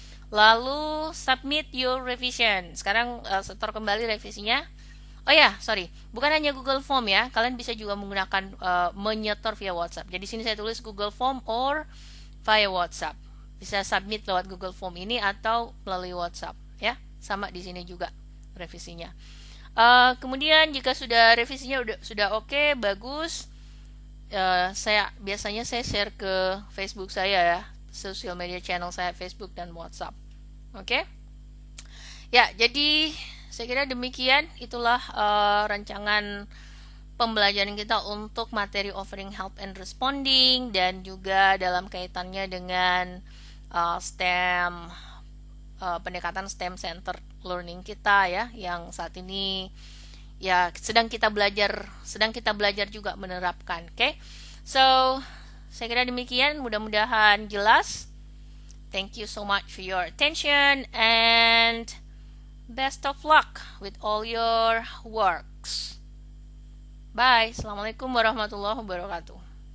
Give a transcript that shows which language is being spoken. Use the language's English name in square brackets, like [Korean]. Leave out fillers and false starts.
[English] Lalu submit your revision. [Indonesian] Sekarang setor kembali revisinya. Oh ya, sorry, bukan hanya Google Form ya, kalian bisa juga menggunakan menyetor via WhatsApp. Jadi sini saya tulis Google Form or via WhatsApp. Bisa submit lewat Google Form ini atau melalui WhatsApp ya, sama di sini juga revisinya. Kemudian jika sudah revisinya sudah oke, bagus, saya biasanya share ke Facebook saya ya, [English] social media channel [Indonesian] saya, Facebook dan WhatsApp. Oke? Ya, jadi saya kira demikian, itulah rancangan pembelajaran kita untuk materi [English] offering help and responding [Indonesian] dan juga dalam kaitannya dengan STEM, pendekatan STEM Center Learning kita ya, yang saat ini ya sedang kita belajar juga menerapkan. Oke, so saya kira demikian, mudah-mudahan jelas. [English] Thank you so much for your attention and best of luck with all your works. Bye. [Arabic] Assalamualaikum warahmatullahi wabarakatuh.